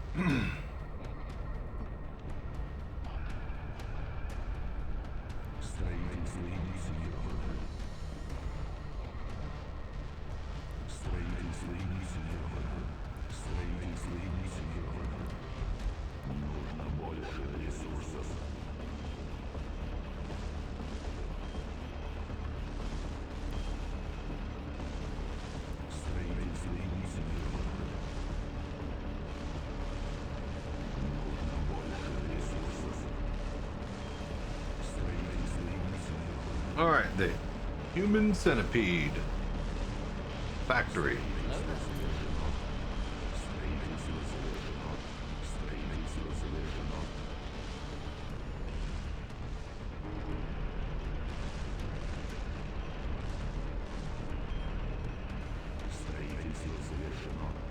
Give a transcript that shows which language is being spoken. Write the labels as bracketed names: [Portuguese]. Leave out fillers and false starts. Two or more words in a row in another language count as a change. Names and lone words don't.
[Russian] Строительство инициировано. Строительство инициировано. Строительство инициировано. Нужно больше ресурсов. Строительство инициировано. Нужно больше ресурсов. Строительство инициировано. [English] All right, the human centipede factory. Hello there. [Russian] Строительство завершено. Строительство завершено. Строительство завершено.